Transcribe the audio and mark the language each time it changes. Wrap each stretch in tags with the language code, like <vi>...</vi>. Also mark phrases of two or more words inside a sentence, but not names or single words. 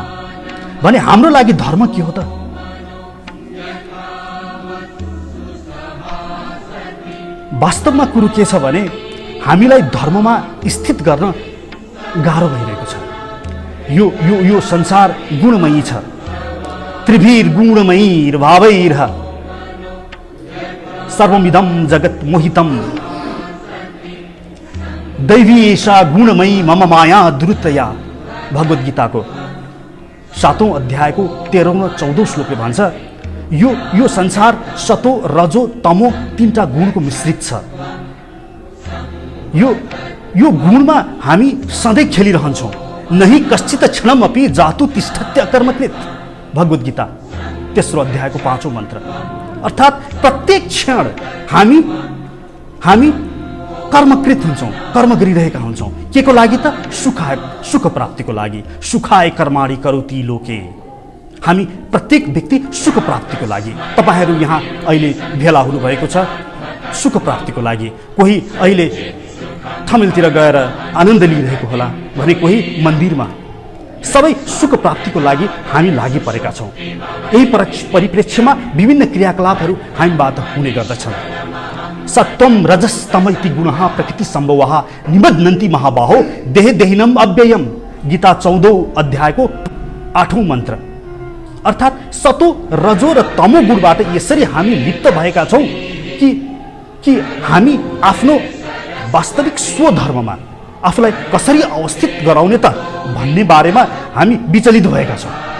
<ne>भने हाम्रो लागि धर्म के हो त? वास्तवमा कुरो के छ भने हामीलाई धर्ममा स्थित गर्न गाह्रो भइरहेको छ। यो संसार गुणमयी छ।</ne> <sa>त्रिभिर गुणमयीर भावैर सर्वमिदं जगत मोहितम दैवी एषा गुणमयी मम माया दुरुतया।</sa> <ne>भगवत गीताको 7औं अध्यायको 13औं र 14औं श्लोकले भन्छ यो संसार सतो रजो तमो तीनटा गुणको मिश्रित छ। यो गुणमा हामी सधैँ खेलिरहन्छौँ।</ne> <sa>नहि कश्चित क्षणमपि जातु तिष्ठत्य अकर्मकृत।</sa> <ne>भगवत गीता 3औं अध्यायको 5औं मन्त्र। अर्थात् प्रत्येक क्षण हामी कर्मकृत हुन्छौँ, कर्म गरिरहेका हुन्छौँ। के को लागि त? सुख प्राप्तिको लागि।</ne> <sa>सुखाय कर्माणि करोति लोके।</sa> <ne>हामी प्रत्येक व्यक्ति सुख प्राप्तिको लागि। तपाईहरू यहाँ अहिले भेला हुनुभएको छ सुख प्राप्तिको लागि। कोही अहिले थमिलतिर गएर आनन्द लिइरहेको होला भने कोही मन्दिरमा। सबै सुख प्राप्तिको लागि हामी लागि परेका छौँ। यही परिप्रेक्ष्यमा विभिन्न क्रियाकलापहरू हामीबाट हुने गर्दछन्।</ne> <sa>सत्वम रजस्तम इति गुणः प्रकृति सम्भवः निबध्नन्ति महाबाहो देह देहिनम अव्ययम।</sa> <ne>गीता 14औं अध्यायको 8औं मन्त्र। अर्थात् सतो रजो र तमो गुणबाट यसरी हामी लिप्त भएका छौँ कि हामी आफ्नो वास्तविक स्वधर्ममा आफूलाई कसरी अवस्थित गराउने त भन्ने बारेमा हामी विचलित भएका छौँ।</ne>